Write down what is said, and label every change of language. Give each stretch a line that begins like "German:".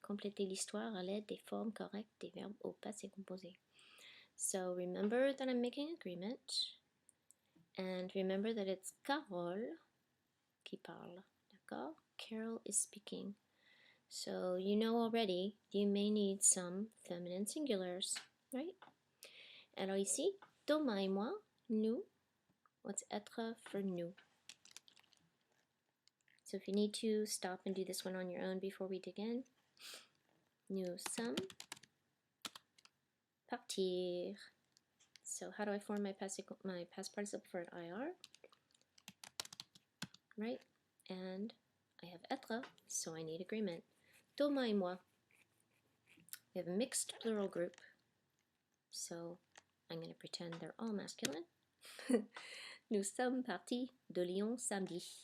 French: Complétez l'histoire à l'aide des formes correctes des verbes au passé composé.
English: So remember that I'm making agreement. And remember that it's Carole
French: qui parle.
English: D'accord? Carol is speaking. So you know already you may need some feminine singulars, right?
French: Alors ici, Thomas et moi, nous.
English: What's être for nous? So if you need to, stop and do this one on your own before we dig in.
French: Nous sommes partir.
English: So how do I form my past participle for an IR? Right? And I have être, so I need agreement. Thomas et moi. We have a mixed plural group. So I'm going to pretend they're all masculine.
French: Nous sommes partis de Lyon samedi.